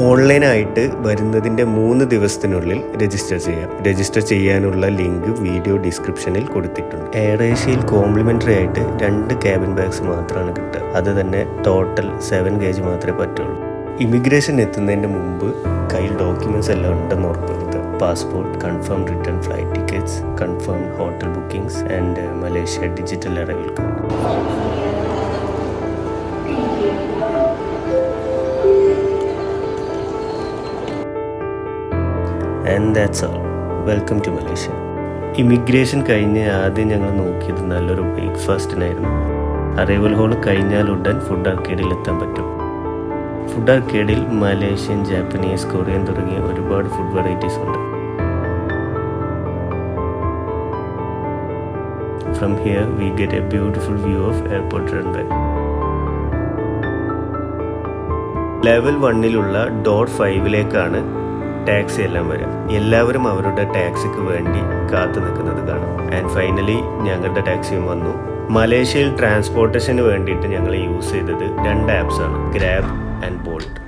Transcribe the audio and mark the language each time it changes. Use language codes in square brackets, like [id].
[ml] ഓൺലൈനായിട്ട് വരുന്നതിന്റെ 3 ദിവസത്തിനുള്ളിൽ രജിസ്റ്റർ ചെയ്യാം. രജിസ്റ്റർ ചെയ്യാനുള്ള ലിങ്ക് വീഡിയോ ഡിസ്ക്രിപ്ഷനിൽ കൊടുത്തിട്ടുണ്ട്. എയർ ഏഷ്യയിൽ കോംപ്ലിമെന്ററി ആയിട്ട് 2 ക്യാബിൻ ബാഗ്സ് മാത്രമാണ് കിട്ടുക. അത് തന്നെ ടോട്ടൽ 7 kg മാത്രമേ പറ്റുള്ളൂ. ഇമിഗ്രേഷൻ എത്തുന്നതിന്റെ മുമ്പ് കയ്യിൽ ഡോക്യുമെന്റ്സ് എല്ലാം ഉണ്ടെന്ന് ഉറപ്പുവരുത്തുക. [en] Passport, confirmed return flight tickets, confirmed hotel bookings and Malaysia digital arrival card. And that's all. Welcome to Malaysia. [ml] Immigration കഴിഞ്ഞ് ആദ്യം ഞങ്ങൾ നോക്കിയത് നല്ലൊരു ബ്രേക്ക്ഫാസ്റ്റിനായിരുന്നു. അറൈവൽ ഹോൾ കഴിഞ്ഞാൽ ഉടൻ ഫുഡ് ആർക്കേഡിൽ എത്താൻ പറ്റും. ഫുഡ് ആർക്കേഡിൽ മലേഷ്യൻ, ജാപ്പനീസ്, കൊറിയൻ തുടങ്ങിയ ഒരുപാട് ഫുഡ് വെറൈറ്റീസ് ഉണ്ട്. [en] From here we get a beautiful view of airport runway. [ml] Level 1-ലുള്ള door 5-ലേക്കാണ് taxi എല്ലാം വരിക. എല്ലാവരും അവരുടെ ടാക്സിക്ക് വേണ്ടി കാത്തു നിൽക്കുന്നത് കാണാം. ആൻഡ് ഫൈനലി ഞങ്ങളുടെ ടാക്സിയും വന്നു. മലേഷ്യയിൽ ട്രാൻസ്പോർട്ടേഷന് വേണ്ടിയിട്ട് ഞങ്ങൾ യൂസ് ചെയ്തത് 2 ആപ്സാണ്, ഗ്രാബ് ആൻഡ് ബോൾട്ട്.